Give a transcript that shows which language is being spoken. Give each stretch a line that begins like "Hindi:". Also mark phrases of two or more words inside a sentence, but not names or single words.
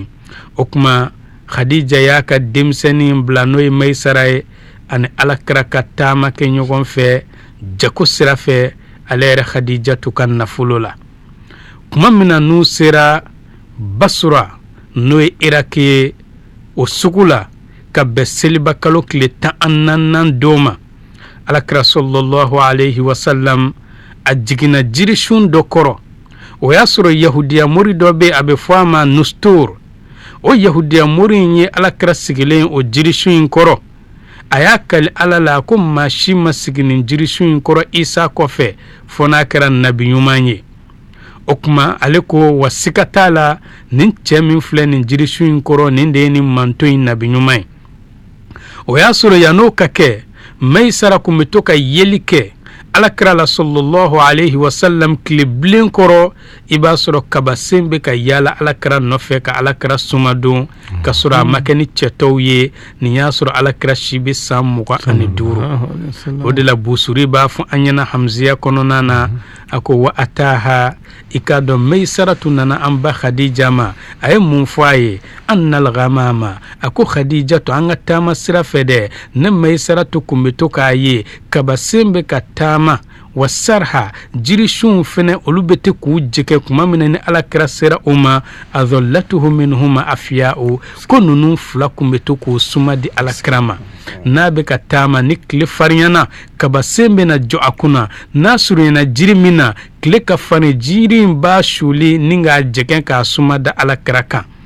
Bambara: o kuma Khadija y'a ka denmisɛnnin bila n'o ye Maysara ye ani alakira ka taama kɛ ɲɔgɔn fɛ jako sira fɛ ale yɛrɛ Khadija tu ka nafolo la. kuma min na n'u sera Basura n'o ye Iraki ye o sugu la ka bɛn seliba kalo tile 14 don ma. alakira
Arabic: صلى الله عليه وسلم
Bambara: a jiginna jirisun dɔ kɔrɔ. o y'a sɔrɔ yahudiya mori dɔ bɛ a bɛ fɔ a ma Nustur. o yahudiya mori in ye alakira sigilen o jirisun in kɔrɔ. a y'a kali ala la ko maa si ma sigi nin jirisun in kɔrɔ Isa kɔfɛ fo n'a kɛra nabi ɲuman ye. o kuma ale ko wa siga t'a la nin cɛ min filɛ nin jirisun in kɔrɔ nin de ye nin manto in nabi ɲuman ye. o y'a sɔrɔ yan'o ka kɛ Maysara kun bɛ to ka yeli kɛ alakira la
Arabic: صلى الله عليه وسلم
Bambara: tile bilen kɔrɔ i b'a sɔrɔ kabasen bɛ ka yaala alakira nɔfɛ ka alakira sumadon ka sɔrɔ a ma kɛ ni cɛtɔw ye nin y'a sɔrɔ alakira si bɛ san 25 o de la busuri b'a fɔ an ɲɛna hamziya kɔnɔna na a ko wa ataha i k'a dɔn Maysaratu nana an ba Khadija ma a ye mun fɔ a ye
Arabic: أن الغمامة
Bambara: a ko Khadija to an ka taama sira fɛ dɛ ne Maysaratu kun bɛ to k'a ye kabasen bɛ ka taama wa sarha jirisunw fɛnɛ olu bɛ te k'u jɛkɛ kuma min ni alakira sera o ma
Arabic: أظلته منهما أفياء
Bambara: ko ninnu fila kun bɛ to k'u suma di alakira ma n'a bɛ ka taama ni tile farinyana kabasen bɛ na jɔ a kunna n'a surunyana jiri min na tile ka farin jiri in b'a suli ni k'a jɛkɛ k'a suma da alakira kan